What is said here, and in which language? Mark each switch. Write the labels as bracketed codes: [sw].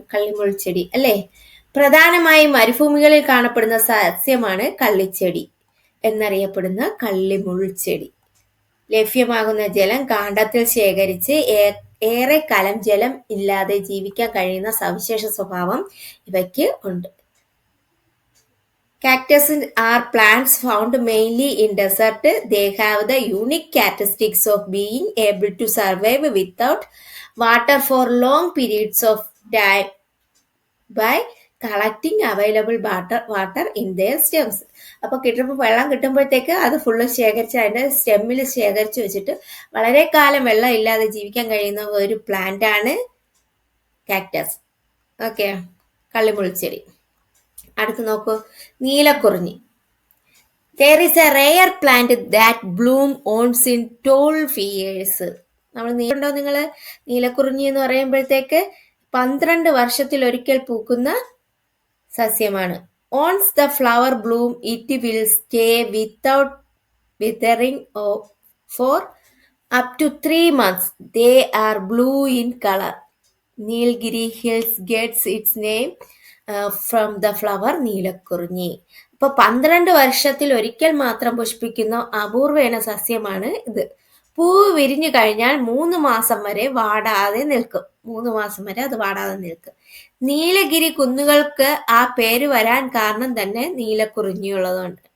[ml] കള്ളിമുൾച്ചെടി അല്ലേ? പ്രധാനമായും മരുഭൂമികളിൽ കാണപ്പെടുന്ന സസ്യമാണ് കള്ളിച്ചെടി എന്നറിയപ്പെടുന്ന കള്ളിമുൾച്ചെടി. ലഭ്യമാകുന്ന ജലം കാണ്ഡത്തിൽ ശേഖരിച്ച് ഏറെ കാലം ജലം ഇല്ലാതെ ജീവിക്കാൻ കഴിയുന്ന സവിശേഷ സ്വഭാവം ഇവയ്ക്ക് ഉണ്ട്. [en] Cactus are plants found mainly in desert. They have the unique characteristics of being able to survive without water for long periods of time by collecting available water in their stems. [ml] അപ്പോൾ വെള്ളം കിട്ടുമ്പോഴത്തേക്ക് അത് full ശേഖരിച്ച് അതിൻ്റെ സ്റ്റെമ്മിൽ ശേഖരിച്ച് വെച്ചിട്ട് വളരെ കാലം വെള്ളം ഇല്ലാതെ ജീവിക്കാൻ കഴിയുന്ന ഒരു പ്ലാന്റ് ആണ് കാക്ടസ്. ഓക്കെ, കള്ളിമുൾച്ചെടി. അടുത്ത് നോക്കൂ, നീലക്കുറിഞ്ഞി. [en] There is a rare plant that bloom once in 12 years. [ml] നമ്മൾ നീണ്ടോ നിങ്ങൾ? നീലക്കുറിഞ്ഞി എന്ന് പറയുമ്പോഴത്തേക്ക് 12 വർഷത്തിൽ ഒരിക്കൽ പൂക്കുന്ന സസ്യമാണ്. [en] Once the flower bloom, it will stay without withering for up to 3 months. They are blue in color. Nilgiri Hills gets its name from the flower Neelakurinji. [ml] അപ്പൊ 12 വർഷത്തിൽ ഒരിക്കൽ മാത്രം പുഷ്പിക്കുന്ന അപൂർവേണ സസ്യമാണ് ഇത്. പൂവ് വിരിഞ്ഞു കഴിഞ്ഞാൽ 3 മാസം വരെ വാടാതെ നിൽക്കും. 3 മാസം വരെ അത് വാടാതെ നിൽക്കും. നീലഗിരി കുന്നുകൾക്ക് ആ പേര് വരാൻ കാരണം തന്നെ നീലക്കുറിഞ്ഞിയുള്ളതുകൊണ്ട്.